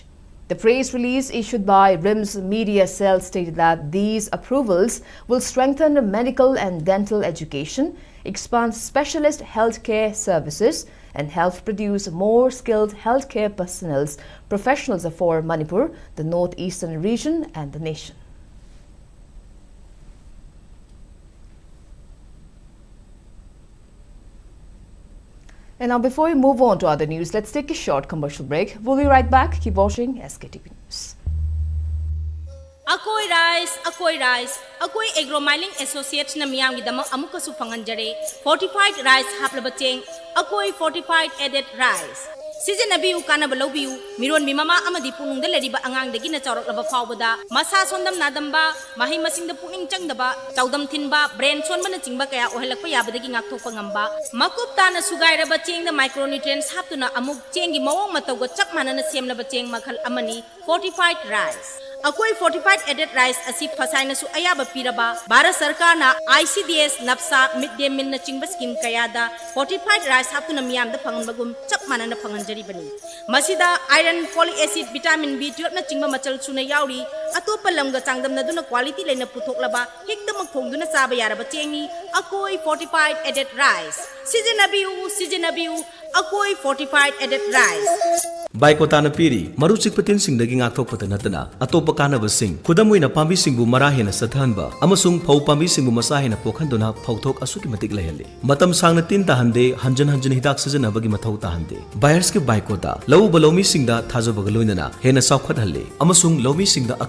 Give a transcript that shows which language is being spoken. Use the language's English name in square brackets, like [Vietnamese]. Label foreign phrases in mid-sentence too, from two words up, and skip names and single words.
[English] The press release issued by RIMS Media Cell stated that these approvals will strengthen medical and dental education, expand specialist healthcare services, and help produce more skilled healthcare professionals for Manipur, the northeastern region, and the nation. And now, before we move on to other news, let's take a short commercial break. We'll be right back. Keep watching SKTV News. [Manipuri] Akoi rice, akoi [English] agro mining associates [Manipuri] na miyam gi dama amuka su phanganjare [English] fortified rice [Manipuri] haplaba cheng, akoi [English] fortified added rice. [Manipuri] Season abiu kana balobiu miron mimama amadi punung da leriba angang dagi na chawrak laba phawbada masa sondam nadamba mahi masing da puning changdaba chawdam thinba brain sonba na chingba kaya ohelakpa yabadagi ngakthokpa ngamba makup ta na sugairaba cheng da micronutrients haptuna amuk chengi mawong matawga chak manana semlaba cheng makhal amani [English] fortified rice. [Manipuri] Akoi [English] fortified added rice [Manipuri] asi fasaina su ayaba piraba Bharat Sarkar na ICDS napsa [English] midday meal [Manipuri] na chingba scheme kayada fortified rice haptuna miyam da phanganbagum chap manana phanganjari bani masida [English] iron folic acid vitamin B12 [Manipuri] na chingba machal suna yauri atopa lamga changdam na duna quality leina puthoklaba hekta makthongduna saba yaraba chengi akoi [English] fortified added rice [Manipuri] season abiu akoi [English] fortified added rice. [Manipuri] Baikotana piri maruchik patin sing dagi ngakthok patanatana atopa kanaba sing kudamoina pambi singbu marahena sathanba amasung phau pambi singbu masahena pokhanduna phauthok asuki matik lahele matam sangna tin tahande hanjan hidak sajana bagi mathau tahande buyers ke baikota lau balomi singda thajabaga loinana hena saukhat halle amasung lomi